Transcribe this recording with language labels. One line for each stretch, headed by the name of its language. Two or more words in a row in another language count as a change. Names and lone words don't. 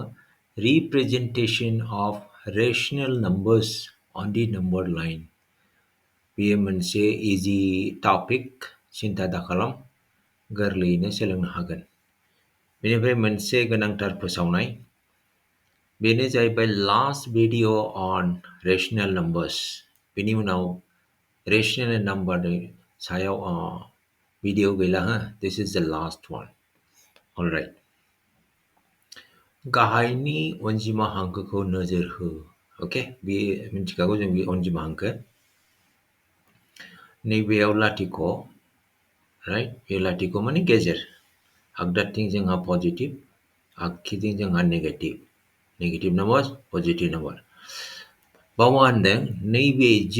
English: representation of rational numbers on the number line
Bodo: बेयो मोनसे इजि टपिक सिन्था दाखालाम गोरलैयैनो सोलोंनो हागोन बेनिफ्राय मोनसे गोनांथार फोसावनाय बेनो जाहैबाय
English: last video on rational numbers
Bodo: बेनि उनाव रेशनेल नाम्बारनि सायाव भिडिअ गैला हो
English: this is the last one alright
Bodo: गाहायनि अनजिमा हांखोखौ नोजोर हो ओके बे मिन्थिखागौ जों बे अनजिमा हांखो नैबेयाव लाथिख' राइट बे लाथिख' माने गेजेर आगदाथिं जोंहा पजिटिभ आगखिथिं जोंहा
English: negative number positive number
Bodo: बाव मा होनदों नैबे